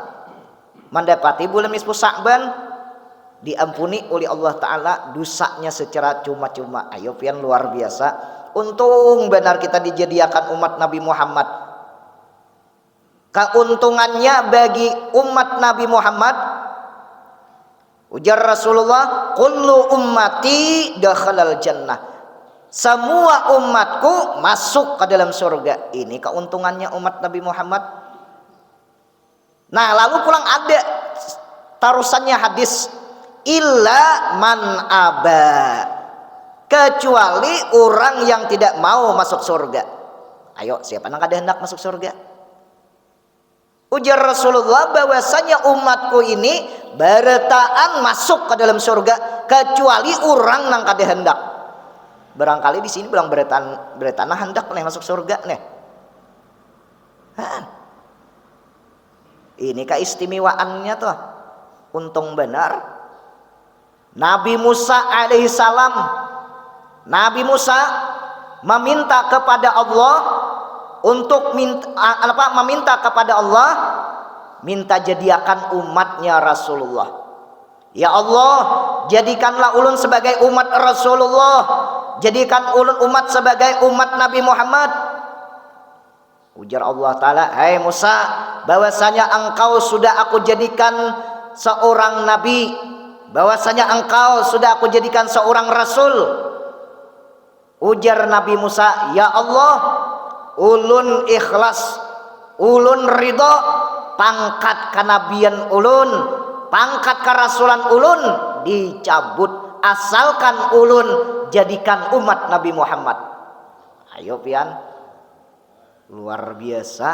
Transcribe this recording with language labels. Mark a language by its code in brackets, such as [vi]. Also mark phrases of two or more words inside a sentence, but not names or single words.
[id] Mendapati bulan nisfu Sa'ban diampuni oleh Allah Ta'ala dosanya secara cuma-cuma. [bjn] Ayo pian luar biasa. [id] Untung benar kita dijadikan umat Nabi Muhammad. Keuntungannya bagi umat Nabi Muhammad, ujar Rasulullah, [ar] kullu ummati dakhalal jannah, [id] semua umatku masuk ke dalam surga. Ini keuntungannya umat Nabi Muhammad. Nah, lalu pulang ada tarusannya hadis, [ar] illa man aba, [id] kecuali orang yang tidak mau masuk surga. [bjn] Ayo, siapa yang kada hendak masuk surga? Ujar Rasulullah bahwasanya umatku ini beretaan masuk ke dalam surga kecuali orang yang kada hendak. Barangkali di sini bilang beretaan hendak nih masuk surga nih. Ini keistimewaannya tuh. [id] Untung benar Nabi Musa alaihissalam, Nabi Musa meminta kepada Allah untuk meminta kepada Allah, minta jadikan umatnya Rasulullah. [bjn] Ya Allah, jadikanlah ulun sebagai umat Rasulullah, jadikan ulun umat sebagai umat Nabi Muhammad. [id] Ujar Allah Ta'ala, hai Musa, bahwasanya engkau sudah aku jadikan seorang nabi, bahwasanya engkau sudah aku jadikan seorang rasul. Ujar Nabi Musa, ya Allah, [bjn] ulun ikhlas, ulun ridho, pangkat kenabian ulun, pangkat kerasulan ulun dicabut, asalkan ulun jadikan umat Nabi Muhammad. Ayo pian, luar biasa.